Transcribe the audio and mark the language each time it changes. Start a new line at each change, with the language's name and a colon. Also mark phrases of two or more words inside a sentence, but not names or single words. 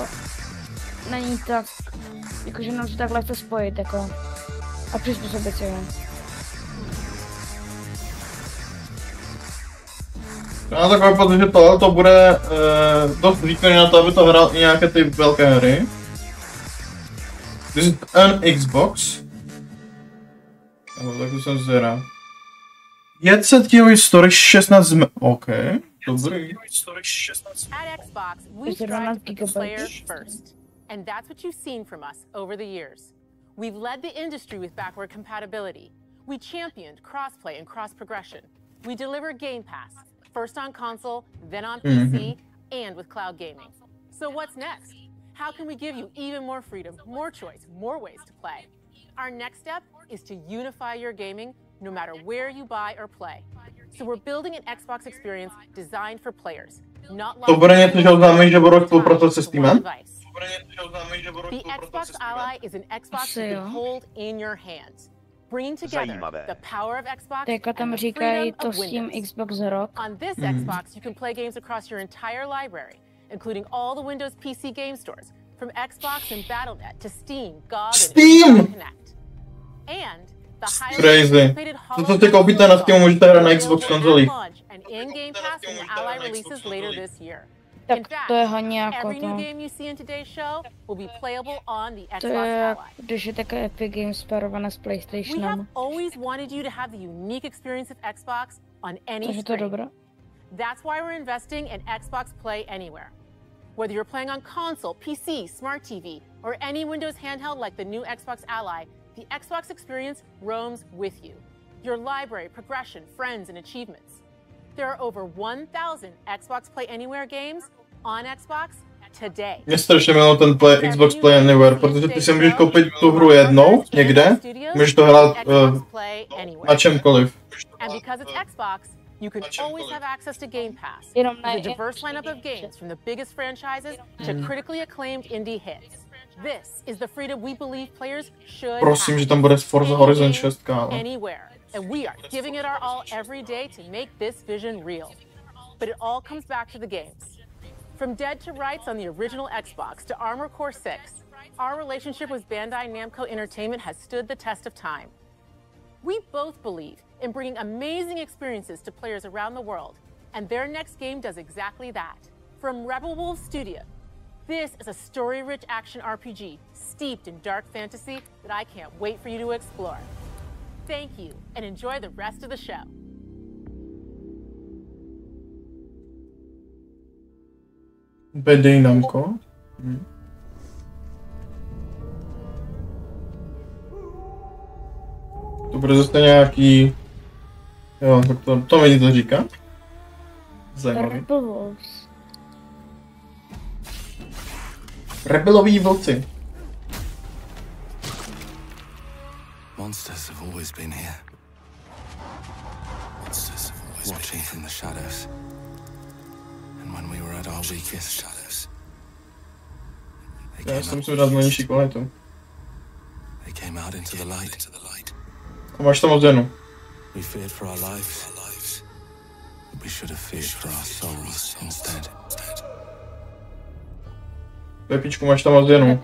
Czech: Není tak... Jakože nám se tak lehce spojit jako... A přizpůsobit si ho. Já mám takový pocit, že tohle to bude dost výkonný na to, aby to hrál i nějaké ty velké hry.
English: This is an Xbox.
Czech: Tak jsem zvědavý. 500 GB storage 16 MB. OK, dobrý.
English: At Xbox, we strive to put players first. And that's what you've seen from us over the years. We've led the industry with backward compatibility. We championed crossplay and cross-progression. We deliver Game Pass, first on console, then on PC, and with cloud gaming. So what's next? How can we give you even more freedom, more choice, more ways to play? Our next step is to unify your gaming no matter where you buy or play. So we're building an Xbox experience designed for players, not
Czech: To bude něco, že oznámí, že budou spolupracovat se Steamem?
English: The Xbox Ally is an Xbox you can hold in your hands, bringing together the power of Xbox
Czech: Teďka tam
English: and the
Czech: říkají
English: freedom to of
Czech: s tím
English: Windows. Xbox Rock. On this Xbox, you can play games across your entire library, including all the Windows PC game stores, from Xbox and Battle.net to Steam, GOG, and Connect. And the highly Crazy. anticipated
Czech: To si koupíte na Steamu, můžete hrát na Xbox konzolích.
English: and in-game pass from the Ally releases later this year.
Czech: Tak
English: In fact,
Czech: to je hodně jako
English: every new
Czech: to.
English: game you see in today's show will be playable on the
Czech: To
English: Xbox
Czech: je
English: Ally.
Czech: když je také Epic Games sparované s
English: We have
Czech: PlayStationem.
English: always wanted you to have the unique experience of Xbox on any
Czech: Takže to je
English: screen.
Czech: dobré.
English: That's why we're investing in Xbox Play Anywhere. Whether you're playing on console, PC, smart TV, or any Windows handheld like the new Xbox Ally, the Xbox experience roams with you. Your library, progression, friends, and achievements. There are over 1,000 Xbox Play Anywhere games on Xbox today.
Czech: Mě strašně miluji ten Xbox Play Anywhere, protože ty si můžeš koupit tu hru jednou, někde, můžeš to hrát na čemkoliv.
English: And because it's Xbox, you can always have access to Game Pass.
Czech: Jenom
English: With a diverse lineup of games from the biggest franchises to critically acclaimed indie hits. This is the freedom we believe players should
Czech: Prosím,
English: have.
Czech: že tam bude Forza Horizon 6, ale...
English: Anywhere. And we are giving it our all every day to make this vision real. But it all comes back to the games. From Dead to Rights on the original Xbox to Armored Core 6, our relationship with Bandai Namco Entertainment has stood the test of time. We both believe in bringing amazing experiences to players around the world, and their next game does exactly that. From Rebel Wolf Studio, this is a story-rich action RPG steeped in dark fantasy that I can't wait for you to explore. Thank you, and enjoy the rest of the show.
Czech: Bedejnamko. To bude zase nějaký... Jo, tak to mi to říká. Zajímavý. Rebeloví vlci.
English: Monsters have always been here. Monsters have always watching from the shadows. And when we were at our weakest shadows.
Czech: Já jsem si dát na nižší kvalitu.
English: They came out into the light.
Czech: A máš tam odděnu.
English: We feared for our lives. But we should have feared for our souls instead.
Czech: Pepičku, máš tam odděnu.